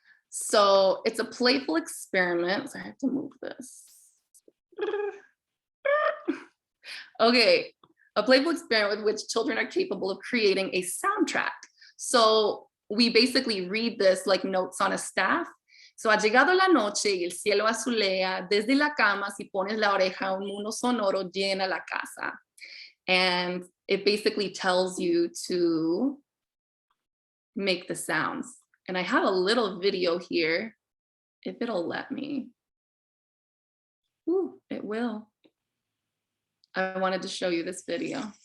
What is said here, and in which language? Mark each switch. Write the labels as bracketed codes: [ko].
[en] So it's a playful experiment. So I have to move this. Okay, a playful experiment with which children are capable of creating a soundtrack. So we basically read this like notes on a staff. [es] So ha llegado la noche y el cielo azulea, desde la cama si pones la oreja un mundo sonoro llena la casa. [en] And it basically tells you to make the sounds. And I have a little video here, if it'll let me. Ooh, it will. I wanted to show you this video.